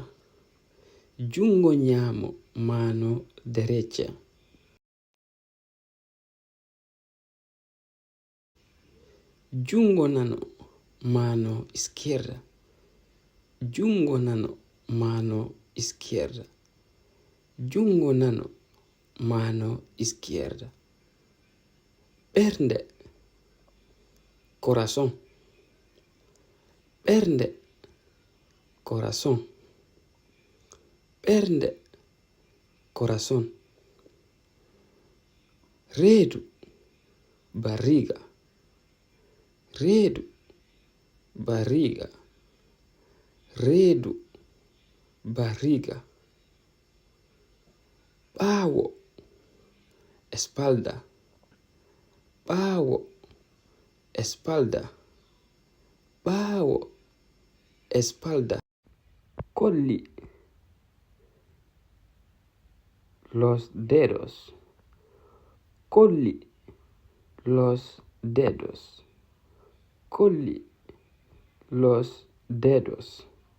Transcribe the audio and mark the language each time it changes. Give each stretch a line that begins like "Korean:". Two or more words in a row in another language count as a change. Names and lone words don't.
Fula: Jungo ñamo.
Spanish: Mano derecha.
Fula: Jungo nano.
Spanish: Mano izquierda.
Fula: Jungo nano.
Spanish: Mano izquierda.
Fula: Jungo nano.
Spanish: Mano izquierda. Pernde. Corazón. Pernde. Corazón. Pernde. Corazón.
Fula: reedu, barriga, reedu, barriga, reedu, barriga, ɓaawo, espalda, ɓaawo, espalda, ɓaawo, espalda, kolli,
Spanish: los dedos, kolli, los dedos, kolli, los dedos.